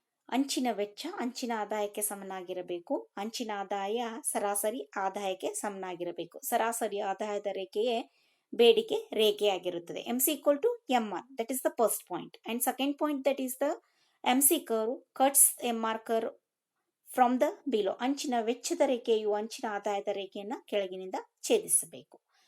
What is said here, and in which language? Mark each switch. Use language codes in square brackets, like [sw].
[kn] ಅಂಚಿನ ವೆಚ್ಚ ಅಂಚಿನ ಆದಾಯಕ್ಕೆ ಸಮನಾಗಿರಬೇಕು. ಅಂಚಿನ ಆದಾಯ ಸರಾಸರಿ ಆದಾಯಕ್ಕೆ ಸಮನಾಗಿರಬೇಕು. ಸರಾಸರಿ ಆದಾಯದ ರೇಖೆಯೇ ಬೇಡಿಕೆ ರೇಖೆಯಾಗಿರುತ್ತದೆ. [en] MC equal to MR, that is the first point. And second point, that is the MC curve cuts MR curve from the below. [kn] ಅಂಚಿನ ವೆಚ್ಚದ ರೇಖೆಯು ಅಂಚಿನ ಆದಾಯದ ರೇಖೆಯನ್ನು ಕೆಳಗಿನಿಂದ ಛೇದಿಸಬೇಕು.